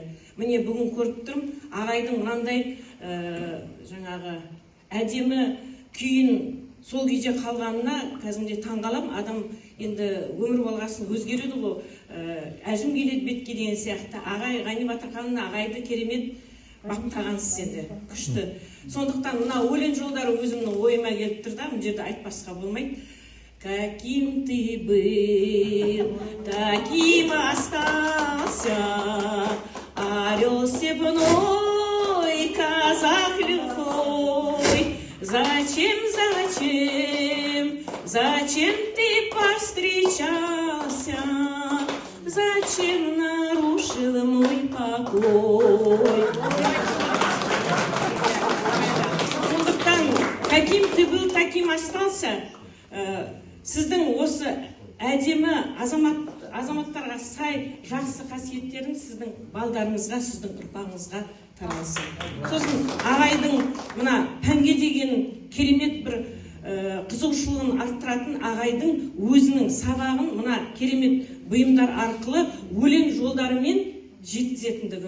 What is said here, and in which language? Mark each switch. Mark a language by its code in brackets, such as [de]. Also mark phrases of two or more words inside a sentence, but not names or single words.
[kk] Міне бүгін көріп тұрмын, ағайдың мынандай жаңағы әдемі күйін сол күйде қалғанына кәдімгідей таңғалам. Адам енді өмір болғасын өзгереді ғой. Әжім келеді бетке деген сияқты. Ағай Ғани Батырханның ағайды керемет баптағансыз енді, күшті. Сондықтан мына өлең жолдары өзімнің ойыма келіп тұр да, бұл жерде айтпасқа болмайды. [ru] Каким ты был, таким остался, орел степной, казах лихой. Зачем ты повстречался, зачем нарушил мой покой? Сондықтан, каким ты был, таким остался. [kk] Сіздің осы әдемі азаматтарға сай жақсы қасиеттерін сіздің балдарыңызға, сіздің ұрпағыңызға таралсын. Сосын ағайдың мына пәнге деген керемет бір қызығушылығын арттыратын ағайдың өзінің сабағын мына керемет бұйымдар арқылы өлең жолдарымен жеткізетіндігі.